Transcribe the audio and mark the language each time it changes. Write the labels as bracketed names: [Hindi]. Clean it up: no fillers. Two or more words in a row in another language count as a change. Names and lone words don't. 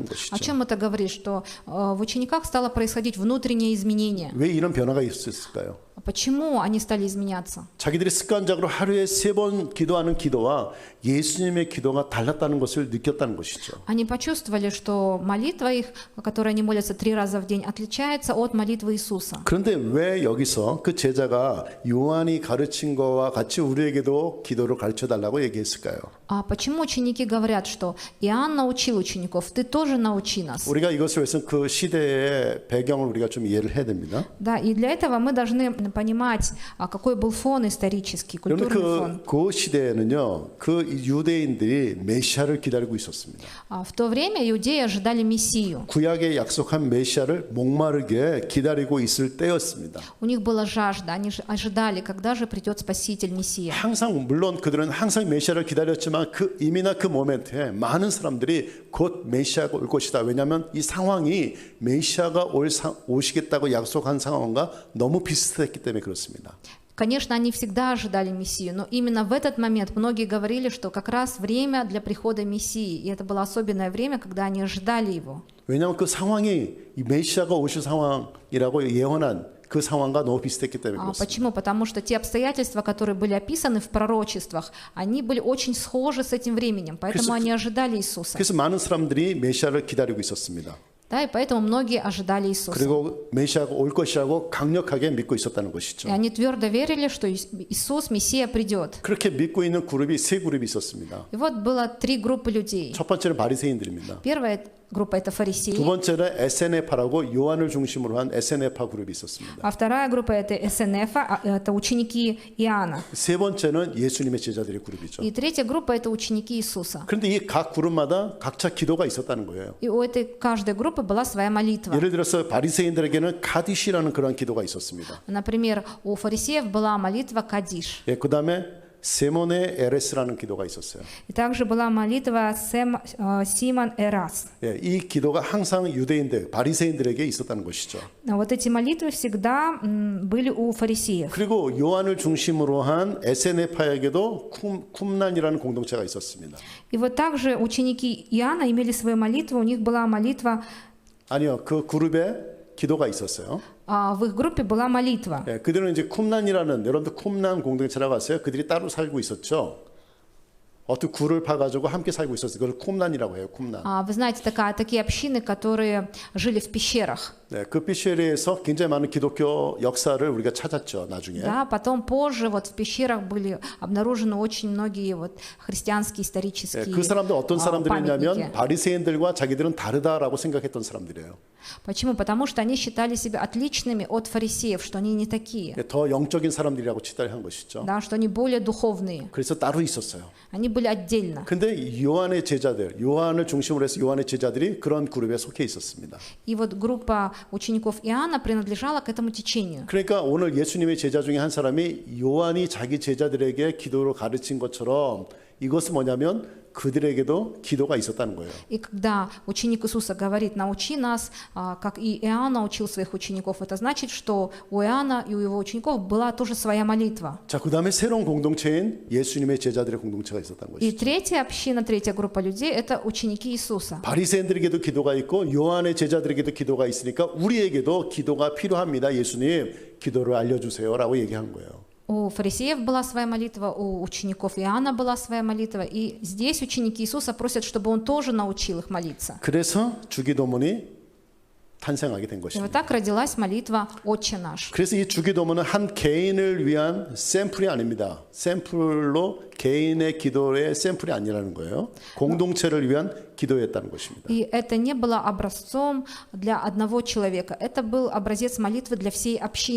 [Russian] О [Korean] 것이죠. [Russian] чем это говорит? Что в учениках стало происходить внутреннее изменение. [Korean] 왜 이런 변화가 있었을까요? [Russian] Почему они стали изменяться? [Korean] 자기들이 습관적으로 하루에 3번 기도하는 기도와 예수님의 기도가 달랐다는 것을 느꼈다는 것이죠. [Russian] Они почувствовали, что молитва их, которой они молятся 3 раза в день, отличается от молитвы Иисуса. [Korean] 그런데 왜 여기서 그 제자가 요한이 가르친 거와 같이 우리에게도 기도를 가르쳐 달라고 얘기했을까요? [Russian] А почему ученики говорят, что Иоанн научил учеников, ты тоже научи нас? [Korean] 우리가 이것을 위해서 그 시대의 배경을 우리가 좀 이해를 해야 됩니다. [Russian] Да, и для этого мы должны понимать, какой был фон исторический, культурный фон. [Korean] 그 시대에는요, 그 유대인들이 메시아를 기다리고 있었습니다. [Russian] В то время иудеи ожидали Мессию. [Korean] 구약에 약속한 메시아를 목마르게 기다리고 있을 때였습니다. [Russian] У них была жажда, они ожидали, когда же придет Спаситель Мессия. [Korean] 항상 물론 그들은 항상 메시아를 기다렸지만 이미나 그 모멘트에 많은 사람들이 곧 메시아가 올 것이다. 왜냐하면 이 상황이 메시아가 오시겠다고 약속한 상황과 너무 비슷했기 때문에 그렇습니다. [Russian] Конечно, они всегда ожидали Мессию, но именно в этот момент многие говорили, что как раз время для прихода Мессии, и это было особенное время, когда они ожидали его. [Korean] 왜냐하면 그 상황이 이 메시아가 오실 상황이라고 예언한 그 상황과 너무 비슷했기 때문에 그렇습니다. [Russian] Почему? Потому что те обстоятельства, которые были описаны в пророчествах, они были очень схожи с этим временем, поэтому они ожидали Иисуса. [Korean] 그래서 많은 사람들이 메시아를 기다리고 있었습니다. [Russian] Да, и поэтому многие ожидали Иисуса. [Korean] 그리고 메시아가 올 것이라고 강력하게 믿고 있었다는 것이죠. [Russian] И они твердо верили, что Иисус, Мессия, придет. [Korean] 그렇게 믿고 있는 그룹이 3그룹이 있었습니다. [Russian] И вот было 3 группы людей. [Korean] 첫 번째는 바리새인들입니다. [Russian] Первая группа — это [Korean] 두 [Russian] фарисеи, [Korean] 번째는 에세네파라고 요한을 중심으로 한 에세네파 그룹이 있었습니다. [Russian] а вторая группа — это СНФа, это ученики Иоанна. [Korean] 세 번째는 예수님의 제자들의 그룹이죠. [Russian] И третья группа — это ученики Иисуса. [Korean] 그런데 이 각 그룹마다 각자 기도가 있었다는 거예요. [Russian] И у этой каждой группы была своя молитва. [Korean] 예를 들어서 바리새인들에게는 카디시라는 그런 기도가 있었습니다. [Russian] Например, у фарисеев была молитва Кадиш. [Korean] 예, 그다음에 세모네 에레스라는 기도가 있었어요. [Russian] И также была молитва Симон Эрас. [Korean] 예, 이 기도가 항상 유대인들, 바리새인들에게 있었다는 것이죠. [Russian] Вот эти молитвы всегда были у фарисеев. [Korean] 그리고 요한을 중심으로 한 에세네파에게도 쿰난이라는 공동체가 있었습니다. [Russian] И вот также ученики Иоанна имели свою молитву, у них была молитва, [Korean] 아니요, 그 그룹에 기도가 있었어요. [Russian] в их группе была молитва. [Korean] 예, 그들은 이제 쿰난이라는 여러분들 쿰난 공동체라고 아세요? 그들이 따로 살고 있었죠. 어떤 굴을 파가지고 함께 살고 있었어요. 그걸 쿰난이라고 해요. 쿰난. [Russian] Вы знаете, такие общины, которые жили в пещерах. [Korean] 네, 그 피쉐리에서 굉장히 많은 기독교 역사를 우리가 찾았죠. 나중에. [Russian] Да, потом позже вот в пещерах были обнаружены очень многие вот христианские исторические [Korean] 그 사람들 어떤 사람들이냐면 [Russian] памятники. [Korean] 바리새인들과 자기들은 다르다라고 생각했던 사람들이에요. [Russian] Почему? Потому что они считали себя отличными от фарисеев, что они не такие, [Korean] 더 영적인 사람들이라고 치달한 것이죠. [Russian] да, что они более духовные. [Korean] 그래서 따로 있었어요. [Russian] Они были отдельно. [Korean] 근데 요한의 제자들, 요한을 중심으로 해서 요한의 제자들이 그런 그룹에 속해 있었습니다. [Russian] И вот группа учеников Иоанна принадлежала к этому течению. [Korean] 그러니까 오늘 예수님의 제자 중에 한 사람이 요한이 자기 제자들에게 기도를 가르친 것처럼 이것은 뭐냐면 그들에게도 기도가 있었다는 거예요. [Russian] И когда ученик Иисуса говорит, научи нас, как и Иоанн научил своих учеников, это значит, что у Иоанна и у его учеников была тоже своя молитва. [Korean] 자, 그다음에 새로운 공동체인 예수님의 제자들의 공동체가 있었다는 [Russian] И [Korean] 것이죠. [Russian] третья община, третья группа людей – это ученики Иисуса. [Korean] 바리새인들에게도 기도가 있고 요한의 제자들에게도 기도가 있으니까 우리에게도 기도가 필요합니다. 예수님, 기도를 알려주세요라고 얘기하는 거예요. [Russian] У фарисеев была своя молитва, у учеников Иоанна была своя молитва, и здесь ученики Иисуса просят, чтобы он тоже научил их молиться. [Korean] 그래서 주기도문이 탄생하게 된 [Russian] И вот [Korean] 것입니다. [Russian] так родилась молитва «Отче наш». [Korean] 그래서 이 주기도문은 한 개인을 위한 샘플이 아닙니다. 샘플로 개인의 기도의 샘플이 아니라는 거예요. 공동체를 위한 기도였다는 것입니다. [Russian] И это не было образцом для одного человека, это был образец молитвы для всей общины.